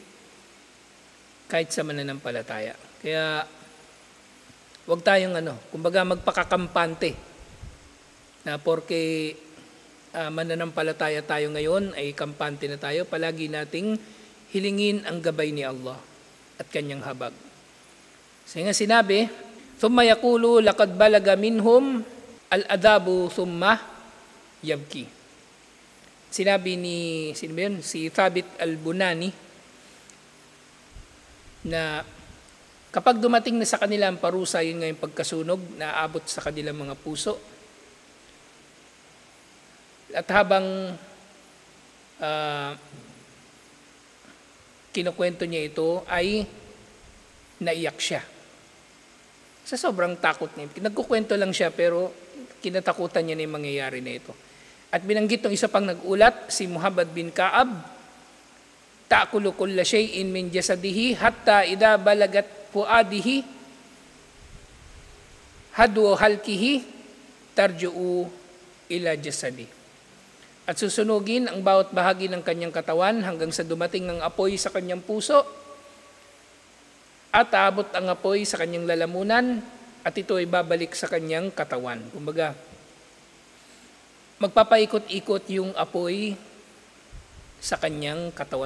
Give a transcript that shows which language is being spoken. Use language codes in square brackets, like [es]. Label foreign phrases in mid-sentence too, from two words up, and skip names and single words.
[tl] Kahit sa mananampalataya. Kaya, huwag tayong kumbaga magpakakampante na porke mananampalataya tayo ngayon, ay kampante na tayo, palagi nating hilingin ang gabay ni Allah at kanyang habag. So nga sinabi, [ar] ثم يقول لقد بلغ منهم العذاب ثم يبكي. [tl] Sinabi si Thabit al-Bunani na kapag dumating na sa kanila ang parusa, yun nga yung pagkasunog na aabot sa kanilang mga puso. At habang kinukwento niya ito, ay naiyak siya. Sa sobrang takot niya. Nagkukwento lang siya pero kinatakutan niya na yung mangyayari na ito. At binanggit ng isa pang nag-ulat, si [ar] Muhammad bin Ka'ab, تأكل كل شيء من جسده حتى إذا بلغت فؤاده حد حلقه ترجع إلى جسده. [tl] At susunugin ang bawat bahagi ng kanyang katawan hanggang sa dumating ng apoy sa kanyang puso at aabot ang apoy sa kanyang lalamunan at ito ay babalik sa kanyang katawan. Kumbaga, magpapaikot-ikot yung apoy sa kanyang katawan.